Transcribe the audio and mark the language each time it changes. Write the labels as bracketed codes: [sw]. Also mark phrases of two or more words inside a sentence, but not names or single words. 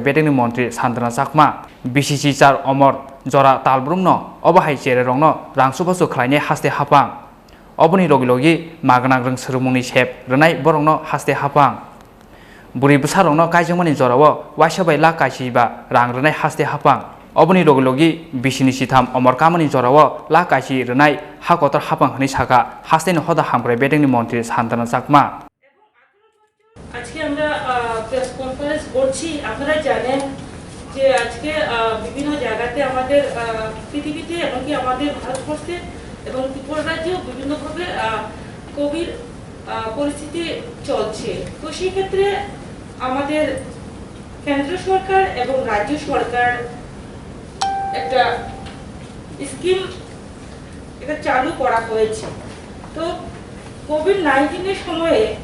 [trp] bedengni Mantri Santana Chakma BCC char Omor Jora Talbrumno obahai chererongno rangsuba chukhlaini haste hapang Oboni logi magnang rang serumungni sep renai borongno haste hapang buri besarongno kaijongmani jorawo waisabai la kaisiba rang renai haste hapang oboni logi bisini sitham omor kamani jorawo la kaisi renai hakotor hapang hani saka hasteni hoda hamkrai bedengni Mantri Santana Chakma [bn] আজকে আমরা [en] press conference [bn] করছি আপনারা জানেন যে আজকে বিভিন্ন জায়গাতে আমাদের পৃথিবীতে এবং কি আমাদের ভারতবর্ষে এবং ত্রিপুরা রাজ্যে বিভিন্নভাবে কোভিড পরিস্থিতি চলছে তো সেই ক্ষেত্রে আমাদের কেন্দ্র সরকার এবং রাজ্য সরকার একটা স্কিম এটা চালু করা হয়েছে তো কোভিড-19 এর সময়ে